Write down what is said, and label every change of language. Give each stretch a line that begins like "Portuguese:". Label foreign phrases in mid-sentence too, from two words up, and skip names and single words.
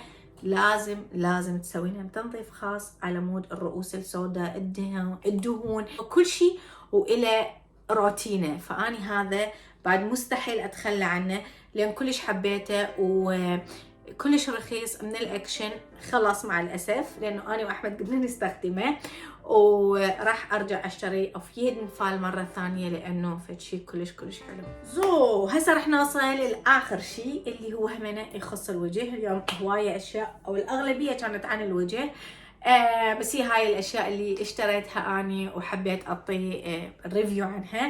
Arabic: لازم تسوين تنظيف خاص على مود الرؤوس السوداء، الدهون وكل شيء والى روتينه. فاني هذا بعد مستحيل اتخلى عنه لان كلش حبيته وكلش رخيص من الاكشن. خلاص مع الاسف لانه انا واحمد قدنا نستخدمه، وراح ارجع اشتري
German: auf jeden Fall
Arabic: مره ثانيه لانه فد شيء كلش حلو. هسه راح نوصل لاخر شيء اللي هو همنا يخص الوجه. اليوم هوايه اشياء او الاغلبيه كانت عن الوجه، بس هي هاي الاشياء اللي اشتريتها اني وحبيت اعطي ريفيو عنها.